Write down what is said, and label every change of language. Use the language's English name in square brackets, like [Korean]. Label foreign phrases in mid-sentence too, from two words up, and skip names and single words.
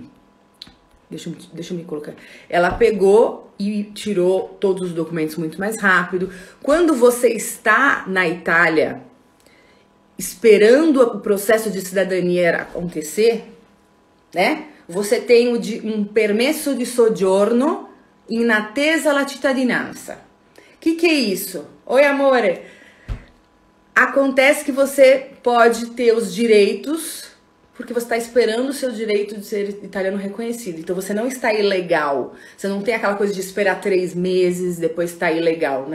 [Portuguese] Deixa eu me colocar. Ela pegou e tirou todos os documentos muito mais rápido. Quando você está na Itália, esperando o processo de cidadania acontecer, né? Você tem um [Italian] permesso di soggiorno in attesa la cittadinanza. [Portuguese] Que é isso? Oi, amore. Acontece que você pode ter os direitos, porque você está esperando o seu direito de ser italiano reconhecido. Então você não está ilegal. Você não tem aquela coisa de esperar 3 meses, depois está ilegal.